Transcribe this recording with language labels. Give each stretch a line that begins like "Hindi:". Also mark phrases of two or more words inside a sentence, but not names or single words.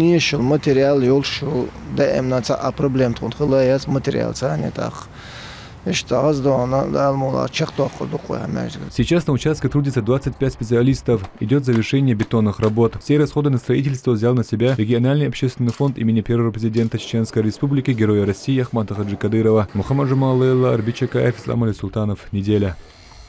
Russian: Сейчас на участке трудится 25 специалистов. Идет завершение бетонных работ. Все расходы на строительство взял на себя региональный общественный фонд имени первого президента Чеченской Республики, Героя России Ахмата Хаджи Кадырова. Мухаммад Жумалейла, Арбит Чакаев, Ислам Али Султанов. Неделя.